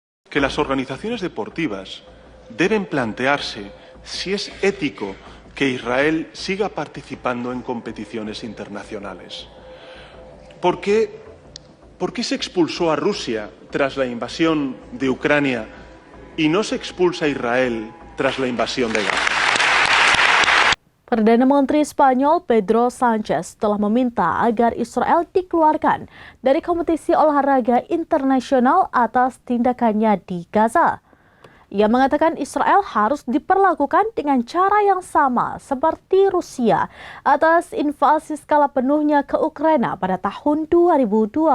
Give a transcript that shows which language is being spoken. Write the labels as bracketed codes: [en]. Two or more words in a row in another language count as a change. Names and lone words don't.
[es] que las organizaciones deportivas deben plantearse si es ético que Israel siga participando en competiciones internacionales. ¿Por qué se expulsó a Rusia tras la invasión de Ucrania y no se expulsa a Israel tras la invasión de Gaza? [id] Perdana Menteri Spanyol Pedro Sanchez telah meminta agar Israel dikeluarkan dari kompetisi olahraga internasional atas tindakannya di Gaza. Ia mengatakan Israel harus diperlakukan dengan cara yang sama seperti Rusia atas invasi skala penuhnya ke Ukraina pada tahun 2022.